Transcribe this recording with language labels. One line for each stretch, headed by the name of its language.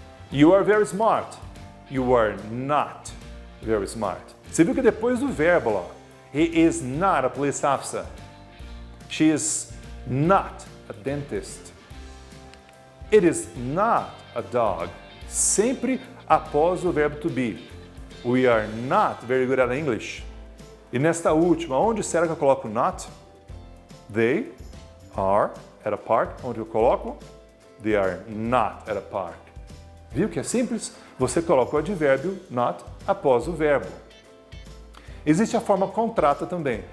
English: You are very smart. You are not very smart.
Portuguese: Você viu que depois do verbo lá,
English: he is not a police officer. She is not a dentist. It is not a dog.
Portuguese: Sempre após o verbo to be.
English: We are not very good at English.
Portuguese: E nesta última, onde será que eu coloco not?
English: They are at a park.
Portuguese: Onde eu coloco?
English: They are not at a park.
Portuguese: Viu que é simples? Você coloca o advérbio not após o verbo. Existe a forma contrata também.